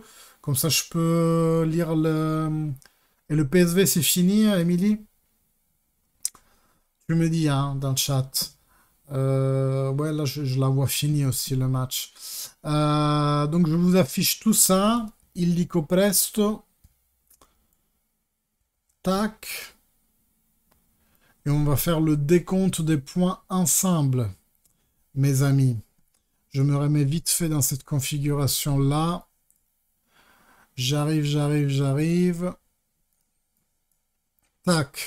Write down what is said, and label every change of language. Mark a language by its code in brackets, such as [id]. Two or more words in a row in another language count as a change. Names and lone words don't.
[fr] Comme ça, je peux lire le... Et le PSV, c'est fini, Émilie? Tu me dis, hein, dans le chat. Ouais, là, je la vois finie aussi, le match. Donc, je vous affiche tout ça. [it] Il dico presto. [fr] Tac. Et on va faire le décompte des points ensemble, mes amis. Je me remets vite fait dans cette configuration-là. J'arrive. Tac.